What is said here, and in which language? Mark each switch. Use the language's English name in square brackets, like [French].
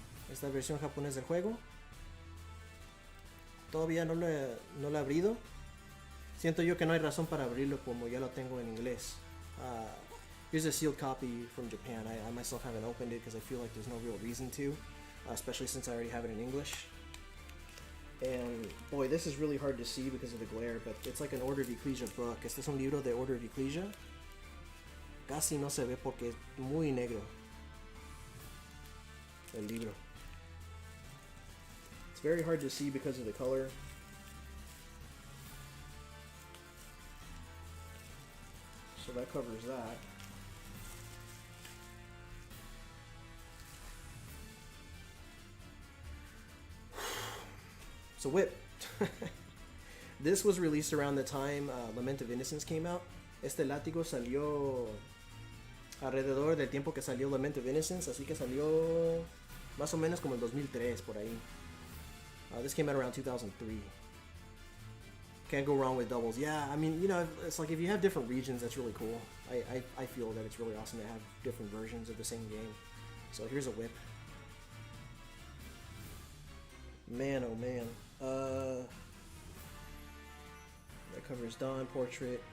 [Spanish] Esta versión japonés del juego. Todavía no lo he abrido. Siento yo que no hay razón para abrirlo como ya lo tengo en inglés. [English] Here's a sealed copy from Japan. I myself haven't opened it because I feel like there's no real reason to, especially since I already have it in English. And boy, this is really hard to see because of the glare, but it's like an Order of Ecclesia book. [Spanish] Este es un libro de Order of Ecclesia. Casi no se ve porque es muy negro el libro. [English] It's very hard to see because of the color. So that covers that. So whip. This was released around the time Lament of Innocence came out. Este látigo salió alrededor del tiempo que salió Lament of Innocence, así que salió más o menos como el 2003 por ahí. This came out around 2003. Can't go wrong with doubles. Yeah, I mean, you know, it's like if you have different regions, that's really cool. I feel that it's really awesome to have different versions of the same game. So here's a whip. Man, oh man. That covers Dawn Portrait.